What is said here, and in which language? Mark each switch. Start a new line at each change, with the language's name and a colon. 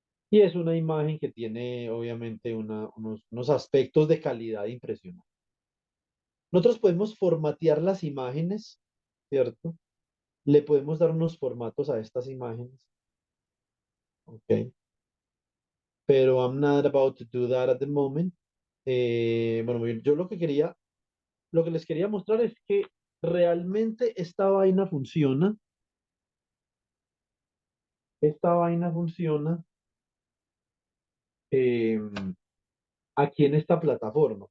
Spanish: Y es una imagen que tiene, obviamente, unos aspectos de calidad impresionantes. Nosotros podemos formatear las imágenes, ¿cierto? Le podemos dar unos formatos a estas imágenes. Ok.
English: Pero I'm not about to do that at the moment.
Spanish: Bueno, muy bien. Yo lo que les quería mostrar es que realmente esta vaina funciona. Esta vaina funciona eh, aquí en esta plataforma.